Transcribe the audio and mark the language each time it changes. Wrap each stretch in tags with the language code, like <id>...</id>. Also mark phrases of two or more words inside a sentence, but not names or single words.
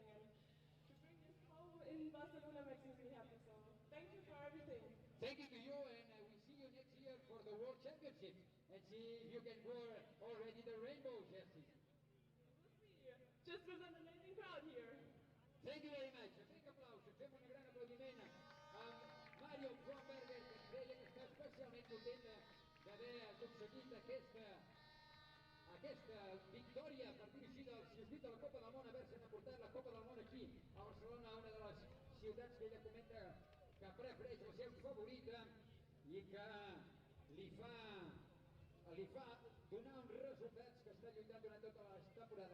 <en>And in Barcelona makes me really happy, so thank you for everything. Thank you to you, and we see you next year for the World Championship, and see if you can wear already the rainbow jersey. Just with an amazing crowd here. Thank you very much.</en> <ca>Un big applauso, fem un gran applaudiment a Mario Fromberger, que creia que està especialment content d'haver aconseguit aquesta aquesta victòria a partir així del circuit de la Copa del Món, haver-se'n emportat la Copa del Món aquí a Barcelona, una de les ciutats que ella comenta que prefereix la seva favorita i que li fa donar uns resultats que està lluitant durant tota la temporada.</ca>